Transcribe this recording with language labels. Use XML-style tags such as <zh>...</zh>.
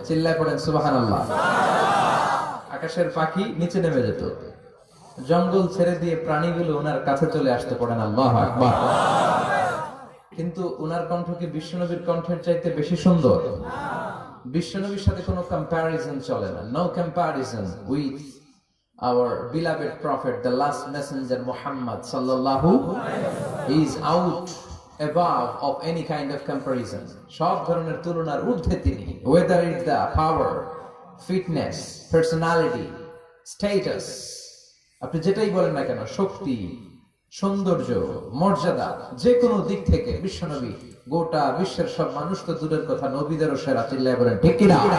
<bn>চিল্লায় পড়েন সুবহানাল্লাহ। আকাশের পাখি নিচে নেমে যেত, জঙ্গল ছেড়ে দিয়ে প্রাণীগুলো ওনার কাছে চলে আসতে, পড়েন আল্লাহু আকবার। কিন্তু ওনার কণ্ঠ কি বিশ্বনবীর কণ্ঠের চাইতে বেশি সুন্দর? বিশ্বনবীর সাথে কোনো কম্প্যারিজন চলে না।</bn> <en>No comparison with our beloved prophet, the last messenger Muhammad sallallahu is out above of any kind of comparison.</en> <bn>সব ধরনের তুলনার ঊর্ধ্বে তিনি,</bn> <en>whether it's the power, fitness, personality, status,</en> <bn>আপনি যেটাই বলেন না কেন, শক্তি, সৌন্দর্য, মর্যাদা, যে কোনো দিক থেকে বিশ্বনবী গোটা বিশ্বের সব মানুষ তো দূরের কথা, নবীদেরও সেরা। চিল্লায় বলেন ঠিক কিনা?</bn>